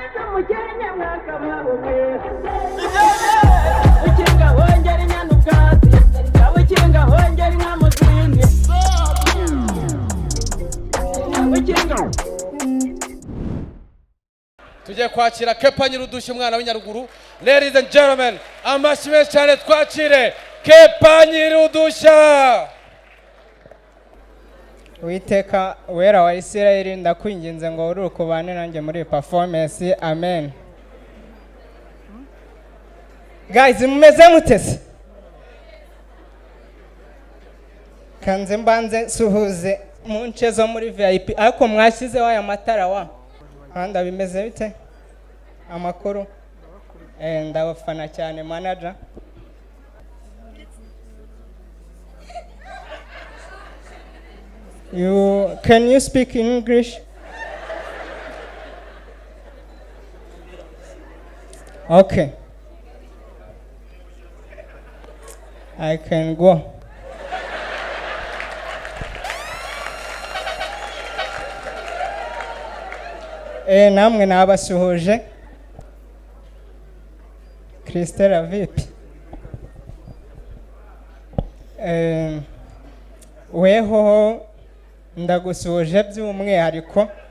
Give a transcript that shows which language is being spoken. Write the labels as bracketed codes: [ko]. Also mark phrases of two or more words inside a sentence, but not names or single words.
[rw] mukenya mwaka mwabumwe ukinga hongera inyana ubwatsi ukinga hongera inka mu zindi ukinga Tujye kwakira Kepa Nyirudushya umwana w'inyaruguru. [en] Ladies and gentlemen, [rw] amashyi menshi cyane twakire Kepa Nyirudushya. Uwiteka wera wa Isirayeli ndakwinginze ngo uri ukubane nanjye muri performance. Amen. Guys, mumeze mutese? Kanze mbanze suhuze mu nce zo muri VIP ariko mwashyizeho aya matara wa handa bimeze bite? Amakuru ndabafana cyane manager. [en] Can you speak in English? Okay. I can go. [rw] Namwe nabasuhuje. Christella vipi? Weho ndagusuhuje by'umwihariko.